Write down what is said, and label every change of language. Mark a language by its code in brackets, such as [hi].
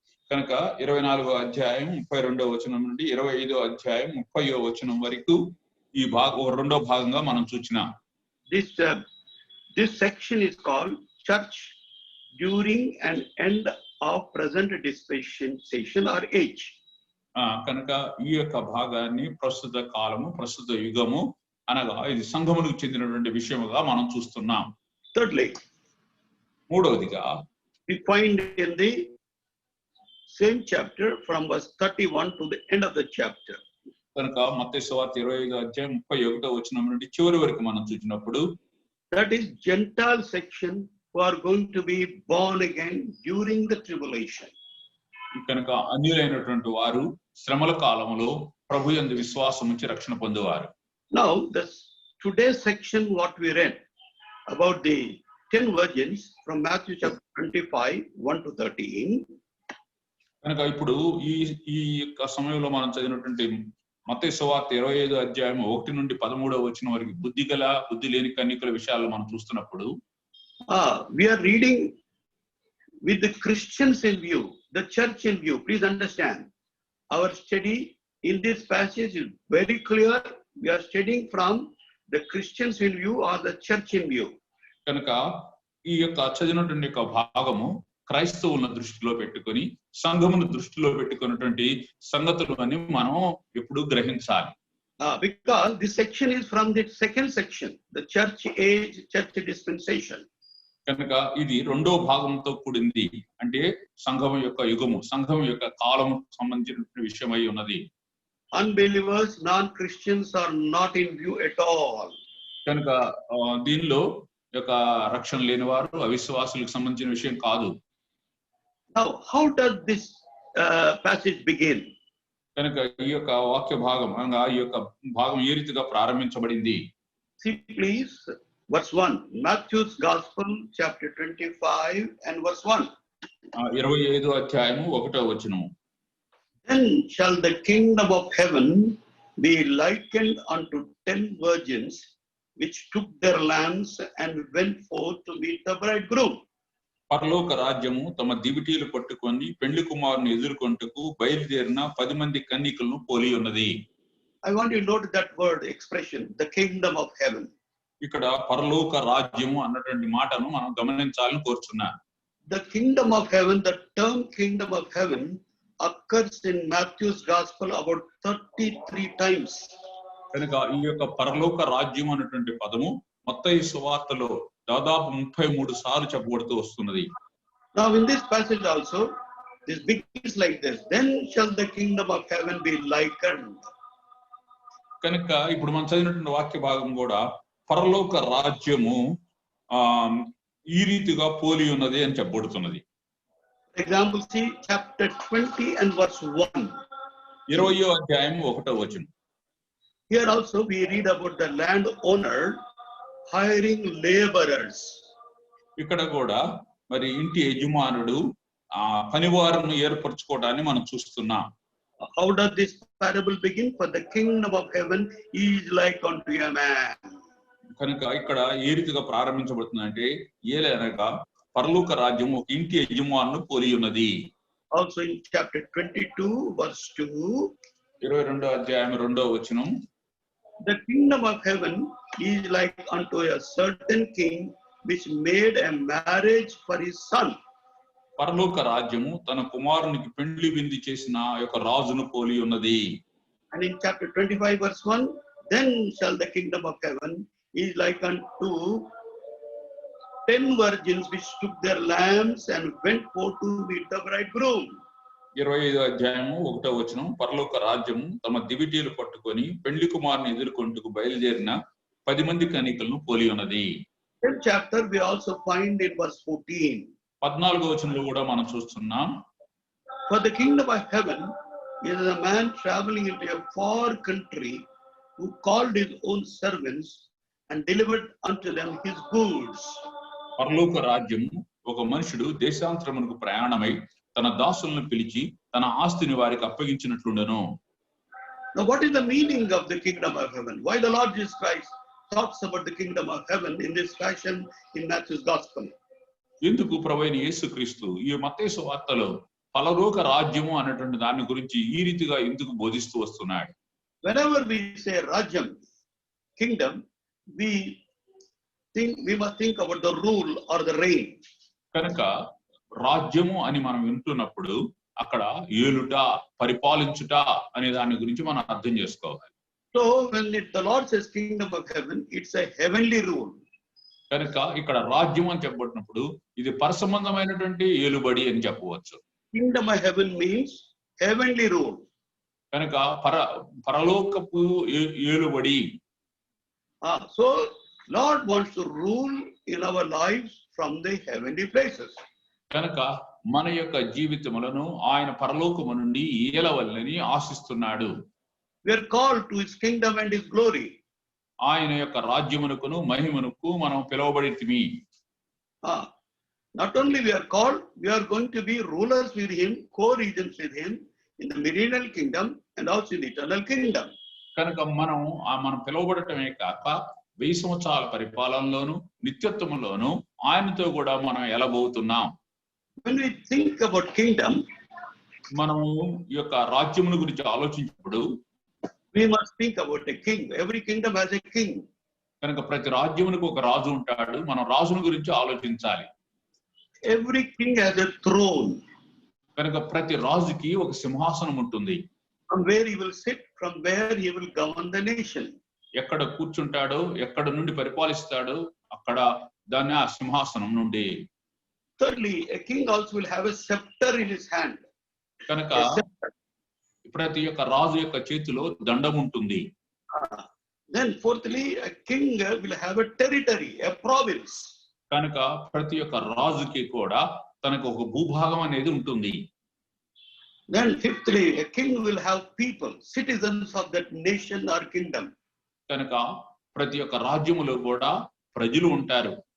[te] కనుక 24వ అధ్యాయం 32వ వచనం నుండి 25వ అధ్యాయం 30వ వచనం వరకు ఈ రెండో భాగంగా మనం చూచినాం. [en] This section is called church during and end of present dispensation or age. [te] కనుక ఈ యొక్క భాగాన్ని ప్రస్తుత కాలము ప్రస్తుత యుగము అనగా ఇది సంఘములకు చెందినటువంటి విషయముగా మనం చూస్తున్నాం. [en] Thirdly, [te] మూడవదిగా [en] we find in the same chapter from verse 31 to the end of the chapter. [te] కనుక మత్తయి సువార్త 25వ అధ్యాయం 31వ వచనం నుండి చివరి వరకు మనం చూసినప్పుడు [en] that is Gentile section who are going to be born again during the tribulation. [te] కనుక అన్యులైనటువంటి వారు శ్రమల కాలములో ప్రభు యందు విశ్వాసం ఉంచి రక్షణ పొందువారు. [en] Now today's section what we read about the 10 virgins from Matthew chapter 25 1 to 13. [te] కనుక ఇప్పుడు ఈ యొక్క సమయంలో మనం చదివినటువంటి మత్తయి సువార్త 25వ అధ్యాయం 1 నుండి 13వ వచనం వరకు బుద్ధి లేని కన్యకల విషయాలు మనం చూస్తున్నప్పుడు [en] we are reading with the Christians in view, the church in view. Please understand, our study in this passage is very clear. We are studying from the Christians in view or the church in view. [te] కనుక ఈ యొక్క చదివినటువంటి యొక్క భాగము క్రైస్తవులను దృష్టిలో పెట్టుకొని సంఘమును దృష్టిలో పెట్టుకున్నటువంటి సంగతులు అని మనం ఎప్పుడు గ్రహించాలి. [en] Because this section is from the second section, the church age, church dispensation. [te] కనుక ఇది రెండో భాగంతో కూడింది. అంటే సంఘం యొక్క యుగము సంఘం యొక్క కాలము సంబంధించిన విషయమై ఉన్నది. [en] Unbelievers, non-Christians are not in view at all. [te] కనుక దీనిలో యొక్క రక్షణ లేని వారు అవిశ్వాసులకు సంబంధించిన విషయం కాదు. [en] Now how does this passage begin? [te] కనుక ఈ యొక్క వాక్య భాగం అనగా ఈ యొక్క భాగం ఏ రీతిగా ప్రారంభించబడింది? [en] See please verse 1, Matthew's Gospel chapter 25 and verse 1. [te] 25వ అధ్యాయము 1వ వచనం. [en] Then shall the kingdom of heaven be likened unto 10 virgins, which took their lamps and went forth to meet the bridegroom. [te] పరలోక రాజ్యము తమ దివిటీలు పట్టుకొని పెండ్లి కుమారుని ఎదుర్కొంటకు బయలుదేరిన 10 మంది కన్యకలను పోలి ఉన్నది. [en] I want you to note that word expression, the kingdom of heaven. [te] ఇక్కడ పరలోక రాజ్యము అన్నటువంటి మాటను మనం గమనించాలని కోరుచున్నాను. [en] The kingdom of heaven, the term kingdom of heaven occurs in Matthew's gospel about 33 times. [te] కనుక ఈ యొక్క పరలోక రాజ్యం అన్నటువంటి పదము మత్తయి సువార్తలో దాదాపు 33 సార్లు చెప్పబడుతూ వస్తున్నది. [en] Now in this passage also, this begins like this: then shall the kingdom of heaven be likened. [te] కనుక ఇప్పుడు మనం చదివినటువంటి వాక్య భాగం కూడా పరలోక రాజ్యము ఈ రీతిగా పోలి ఉన్నది అని చెప్పబడుతున్నది. [en] For example, see chapter 20 and verse 1. [te] 20వ అధ్యాయం 1వ వచనం. [en] Here also we read about the landowner hiring laborers. [te] ఇక్కడ కూడా మరి ఇంటి యజమానుడు పనివారును ఏర్పరచుకోవడాన్ని మనం చూస్తున్నాం. [en] How does this parable begin? For the kingdom of heaven is like unto a man. [te] కనుక ఇక్కడ ఏ రీతిగా ప్రారంభించబడుతుందంటే ఏలనగా పరలోక రాజ్యం ఒక ఇంటి యజమానును పోలి ఉన్నది. [en] Also in chapter 22 verse 2, [te] 22వ అధ్యాయం 2వ వచనం, [en] the kingdom of heaven is like unto a certain king which made a marriage for his son. [te] పరలోక రాజ్యము తన కుమారునికి పెండ్లి విందు చేసిన యొక్క రాజును పోలి ఉన్నది. [en] And in chapter 25 verse 1, then shall the kingdom of heaven is like unto 10 virgins which took their lamps and went forth to meet the bridegroom. [te] 25వ అధ్యాయము 1వ వచనం, పరలోక రాజ్యము తమ దివిటీలు పట్టుకొని పెండ్లి కుమారుని ఎదుర్కొంటకు బయలుదేరిన 10 మంది కన్యకలను పోలి ఉన్నది. [en] In chapter we also find in verse 14. [te] 14వ వచనంలో కూడా మనం చూస్తున్నాం. [en] For the kingdom of heaven is a man traveling into a far country who called his own servants and delivered unto them his goods. [te] పరలోక రాజ్యము ఒక మనుషుడు దేశాంతరమునకు ప్రయాణమై తన దాసులను పిలిచి తన ఆస్తిని వారికి అప్పగించినట్లుండెను. [en] Now what is the meaning of the kingdom of heaven? Why the Lord Jesus Christ talks about the kingdom of heaven in this fashion in Matthew's gospel? [te] ఎందుకు ప్రభువైన యేసుక్రీస్తు ఈ మత్తయి సువార్తలో పరలోక రాజ్యము అనేటువంటి దాని గురించి ఈ రీతిగా ఎందుకు బోధిస్తూ వస్తున్నాడు? [en] Whenever we say Rajyam, kingdom, we must think about the rule or the reign. [te] కనుక రాజ్యము అని మనం వింటున్నప్పుడు అక్కడ ఏలుట, పరిపాలించుట అనే దాని గురించి మనం అర్థం చేసుకోవాలి. [en] So when the Lord says kingdom of heaven, it's a heavenly rule. [te] కనుక ఇక్కడ రాజ్యం అని చెప్పబడినప్పుడు ఇది పరసంబంధమైనటువంటి ఏలుబడి అని చెప్పవచ్చు. [en] Kingdom of heaven means heavenly rule. [te] కనుక పరలోకపు ఏలుబడి. [en] So Lord wants to rule in our lives from the heavenly places. [te] కనుక మన యొక్క జీవితములను ఆయన పరలోకము నుండి ఏలవల్లని ఆశిస్తున్నాడు. [en] We are called to his kingdom and his glory. [te] ఆయన యొక్క రాజ్యమునకును మహిమనుకు మనం పిలువబడితిమి. [en] Not only we are called, we are going to be rulers with him, co-regents with him in the millennial kingdom and also in the eternal kingdom. [te] కనుక మనం పిలువబడటమే కాక 1000 సంవత్సరాల పరిపాలనలోను నిత్యత్వములోను ఆయనతో కూడా మనం ఎలబోతున్నాం. [en] When we think about kingdom, [te] మనము ఈ యొక్క రాజ్యమును గురించి ఆలోచించినప్పుడు [en] we must think about a king. Every kingdom has a king. [te] కనుక ప్రతి రాజ్యమునకు ఒక రాజు ఉంటాడు. మనం రాజును గురించి ఆలోచించాలి. [en] Every king has a throne. [te] కనుక ప్రతి రాజుకి ఒక సింహాసనం ఉంటుంది. [en] From where he will sit, from where he will govern the nation. [te] ఎక్కడ కూర్చుంటాడో, ఎక్కడ నుండి పరిపాలిస్తాడో అక్కడ దాన్ని ఆ సింహాసనం నుండి. [en] Thirdly, a king also will have a scepter in his hand. [te] కనుక ప్రతి ఒక్క రాజు యొక్క చేతిలో దండం ఉంటుంది. [en] Then fourthly, a king will have a territory, a province. [te] కనుక ప్రతి ఒక్క రాజుకి కూడా తనకు ఒక భూభాగం అనేది ఉంటుంది. [en] Then fifthly, a king will have people, citizens of that nation or kingdom. [te] కనుక ప్రతి ఒక్క రాజ్యములో కూడా ప్రజలు ఉంటారు.